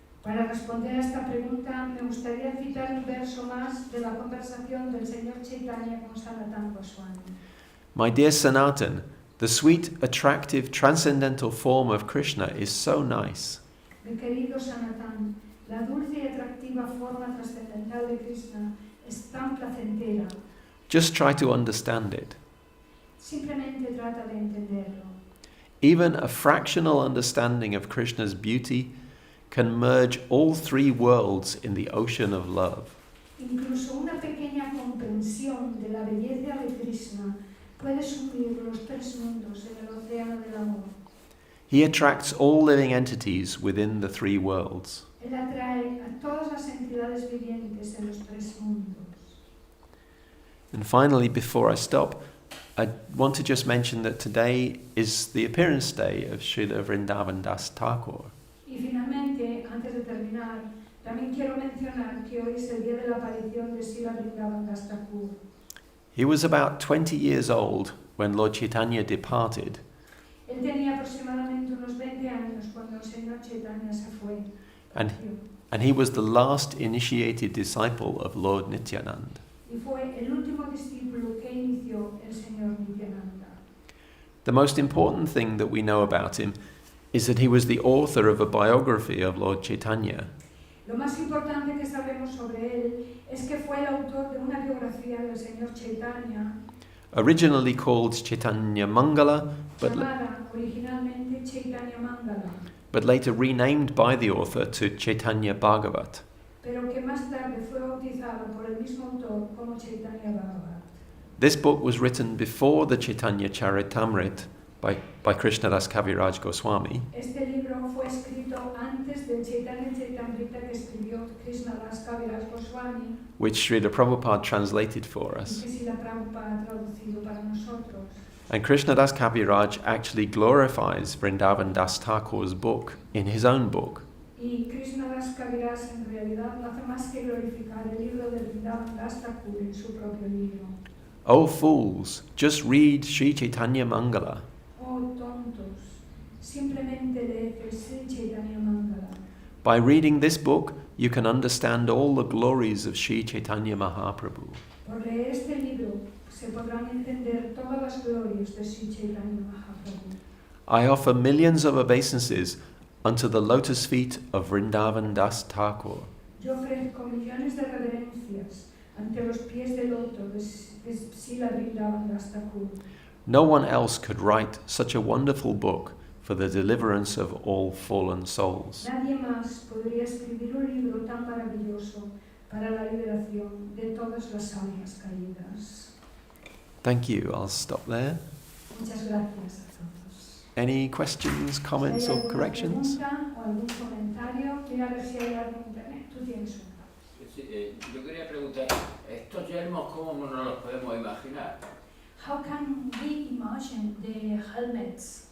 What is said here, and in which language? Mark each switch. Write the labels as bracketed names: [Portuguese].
[Spanish] Para responder a esta pregunta, me gustaría citar un verso más de la conversación del Señor Chaitanya con Sanatana Goswami. [English] My dear Sanatan, the sweet, attractive, transcendental form of Krishna is so nice. [Spanish] Mi querido Sanatana, la dulce y atractiva forma trascendental de Krishna es tan placentera. [English] Just try to understand it. [Spanish] Simplemente trata de entenderlo. [English] Even a fractional understanding of Krishna's beauty can merge all three worlds in the ocean of love. [Spanish] Incluso una pequeña comprensión de la belleza de Krishna puede sumir los tres mundos en el océano del amor. [English] He attracts all living entities within the three worlds. [Spanish] Él atrae a todas las entidades vivientes en los tres mundos. [English] And finally, before I stop, I want to just mention that today is the appearance day of Srila Vrindavan Das Thakur. [Spanish] Y finalmente, antes de terminar, también quiero mencionar que hoy es el día de la aparición de Srila Vrindavan Das Thakur. [English] He was about 20 years old when Lord Chaitanya departed, [Spanish] Él tenía aproximadamente unos 20 años cuando el Señor Chaitanya se fue. [English] and he was the last initiated disciple of Lord Nityananda. [Spanish] Y fue el último discípulo que inició el Señor Nityananda. [English] The most important thing that we know about him is that he was the author of a biography of Lord Chaitanya. [Spanish] Lo más importante que sabemos sobre él es que fue el autor de una biografía del Señor Chaitanya, [English] Originally called Chaitanya Mangala, [Spanish] llamada originalmente Chaitanya Mangala, [English] but later renamed by the author to Chaitanya Bhagavat. [Spanish] pero que más tarde fue bautizada por el mismo autor como Chaitanya Bhagavat. [English] This book was written before the Chaitanya Charitamrita by Krishnadas Kaviraj Goswami, [Spanish] Este libro fue escrito antes del Chaitanya Charitamrita que escribió Krishnadas Kaviraj Goswami, [English] which Srila Prabhupada translated for [Spanish] y [English] us. [Spanish] que Srila Prabhupada ha traducido para nosotros. [English] And Krishnadas Kaviraj actually glorifies Vrindavan Das Thakur's book in his own book. [Spanish] Y Krishnadas Kaviraj en realidad no hace más que glorificar el libro de Vrindavan Das Thakur en su propio libro. [English] Oh fools, just read Sri Chaitanya Mangala. [Spanish] Oh tontos, simplemente leed el Sri Chaitanya Mangala. [English] By reading this book, you can understand all the glories of Sri Chaitanya Mahaprabhu. [Spanish] Por leer este libro se podrán entender todas las glorias de Sri Chaitanya Mahaprabhu. [English] I offer millions of obeisances unto the lotus feet of Vrindavan Das Thakur. [Spanish] Yo ofrezco millones de reverencias ante los pies de loto de Srila Vrindavan Das Thakur. [English] No one else could write such a wonderful book for the deliverance of all fallen souls. [Spanish] Nadie más podría escribir un libro tan maravilloso para la liberación de todas las almas caídas. [English] Thank you. I'll stop there. [Spanish] Muchas gracias a todos. [English] Any questions, comments, [Spanish] Si hay [English] or [Spanish] alguna [English] corrections? [Spanish] pregunta o algún comentario, mira a ver si hay algo en internet. Tú tienes una. Sí, yo quería preguntar, ¿estos yelmos cómo nos los podemos imaginar? [English] How can we imagine the helmets?